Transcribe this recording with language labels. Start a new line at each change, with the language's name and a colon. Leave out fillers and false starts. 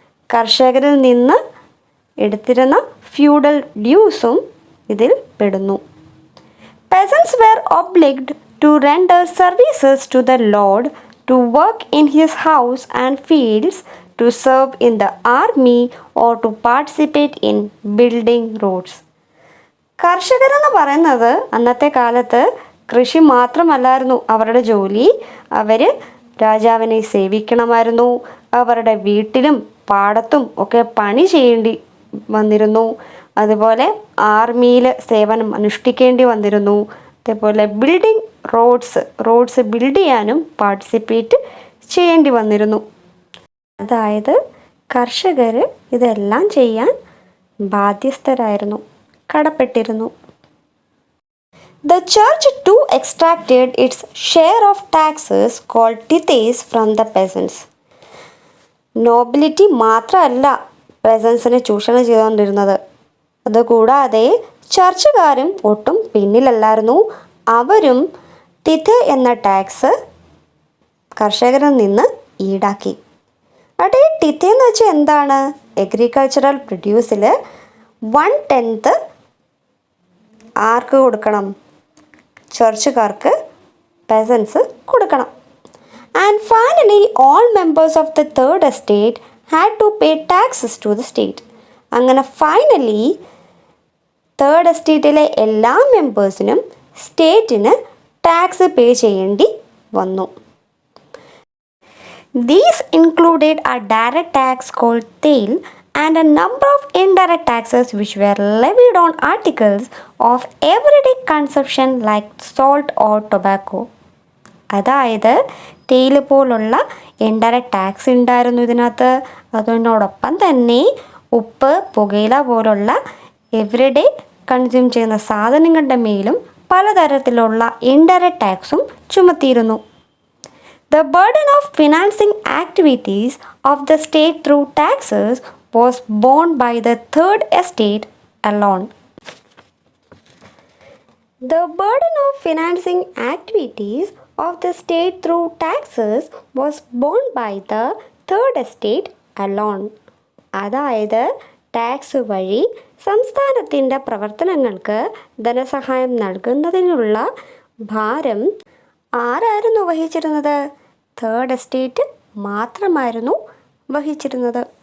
Malayalam: കർഷകരിൽ നിന്ന് എടുത്തിരുന്ന ഫ്യൂഡൽ ഡ്യൂസും ഇതിൽ പെടുന്നു.
English: Peasants were obliged to render services to the lord, to work in his house and fields, to serve in the army or to participate in building roads.
Malayalam: കർഷകരെന്ന് പറയുന്നത് അന്നത്തെ കാലത്ത് കൃഷി മാത്രമല്ലായിരുന്നു അവരുടെ ജോലി. അവർ രാജാവിനെ സേവിക്കണമായിരുന്നു. അവരുടെ വീട്ടിലും പാടത്തും ഒക്കെ പണി ചെയ്യേണ്ടി വന്നിരുന്നു. അതുപോലെ ആർമിയിൽ സേവനം അനുഷ്ഠിക്കേണ്ടി വന്നിരുന്നു. അതേപോലെ ബിൽഡിംഗ് റോഡ്സ് ബിൽഡ് ചെയ്യാനും പാർട്ടിസിപ്പേറ്റ് ചെയ്യേണ്ടി വന്നിരുന്നു. അതായത് കർഷകർ ഇതെല്ലാം ചെയ്യാൻ ബാധ്യസ്ഥരായിരുന്നു, കടപ്പെട്ടിരുന്നു.
English: The church too extracted its share of taxes called tithes from the peasants.
Malayalam: Nobility മാത്രമല്ല പെസൻസിനെ ചൂഷണം ചെയ്തുകൊണ്ടിരുന്നത്. അതുകൂടാതെ ചർച്ചുകാരും ഒട്ടും പിന്നിലല്ലായിരുന്നു. അവരും തിഥെ എന്ന ടാക്സ് കർഷകരിൽ നിന്ന് ഈടാക്കി. അവിടെ ഈ ടിഥെ എന്ന് വെച്ചാൽ എന്താണ്? അഗ്രികൾച്ചറൽ പ്രൊഡ്യൂസിൽ 1/10 ആർക്ക് കൊടുക്കണം? ചർച്ചുകാർക്ക്, പെസൻസ് കൊടുക്കണം.
English: And finally all members of the third estate had to pay taxes to the state.
Malayalam: അങ്ങനെ ഫൈനലി തേർഡ് എസ്റ്റേറ്റിലെ എല്ലാ മെമ്പേഴ്സിനും സ്റ്റേറ്റിന് ടാക്സ് പേ ചെയ്യേണ്ടി വന്നു.
English: These included a direct tax called tail and a number of indirect taxes which were levied on articles of everyday consumption like salt or tobacco.
Malayalam: അതായത് തേയില പോലുള്ള indirect tax ഉണ്ടായിരുന്നു ഇതിനകത്ത്. അതിനോടൊപ്പം തന്നെ ഉപ്പ്, പുകയില പോലുള്ള എവറിഡേ കൺസ്യൂം ചെയ്യുന്ന സാധനങ്ങളുടെ മേലും പലതരത്തിലുള്ള ഇൻഡയറക്റ്റ് ടാക്സും ചുമത്തിയിരുന്നു.
English: The burden of financing activities of the state through taxes was borne by the third estate alone. The burden of financing activities of the state through taxes was borne by the third estate alone.
Malayalam: അതായത് tax വഴി സംസ്ഥാനത്തിൻ്റെ പ്രവർത്തനങ്ങൾക്ക് ധനസഹായം നൽകുന്നതിനുള്ള ഭാരം ആരായിരുന്നു വഹിച്ചിരുന്നത്? Third estate മാത്രമായിരുന്നു വഹിച്ചിരുന്നത്.